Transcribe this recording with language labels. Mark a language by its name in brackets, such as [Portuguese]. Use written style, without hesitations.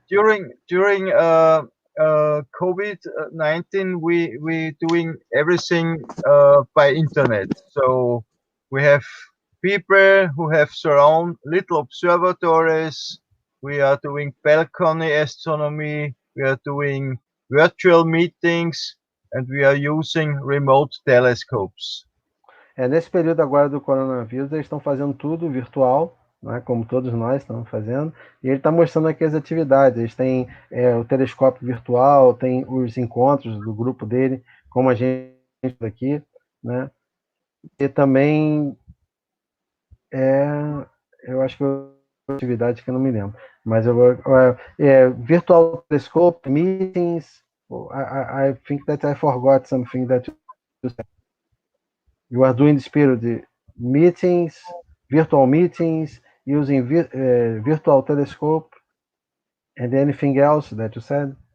[English] During COVID-19, we doing everything by internet. So we have people who have their own little observatories. We are doing balcony astronomy. We are doing virtual meetings, and we are using remote telescopes. [Portuguese] Nesse período agora do coronavírus, eles estão fazendo tudo virtual, né, como todos nós estamos fazendo, e ele está mostrando aqui as atividades. Eles têm o telescópio virtual, tem os encontros do grupo dele, como a gente aqui, né, e também eu acho que atividade que eu não me lembro, mas eu vou [English] virtual telescope meetings. I think that I forgot something that you are doing this period. Meetings, virtual meetings, using virtual telescope, and anything else that you said?